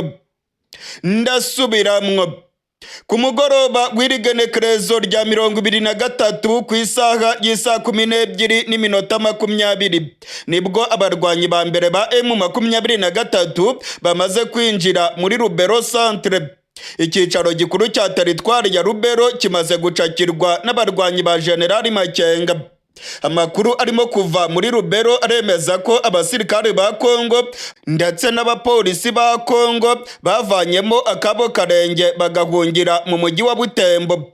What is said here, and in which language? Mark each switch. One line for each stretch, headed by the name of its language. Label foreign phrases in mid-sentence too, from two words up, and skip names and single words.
Rundi: Ndasubiramwo. Ku mugoroba w'irigenekerezo rya 23 ku isaha y'isa 12:20 nibwo abarwanyi ba mbere ba M23 bamaze kwinjira muri Lubero Centre. Icyicaro gikuru cya teritwari ya Lubero kimaze gucakirwa n'abarwanyi ba Generali Makenga. Amakuru arimo kuva muri Lubero aremeza ko abasirikare ba Kongo ndetse n'abapolisi ba Kongo bavanyemo akabo karenge bagahungira mu mujyi wa Butembo.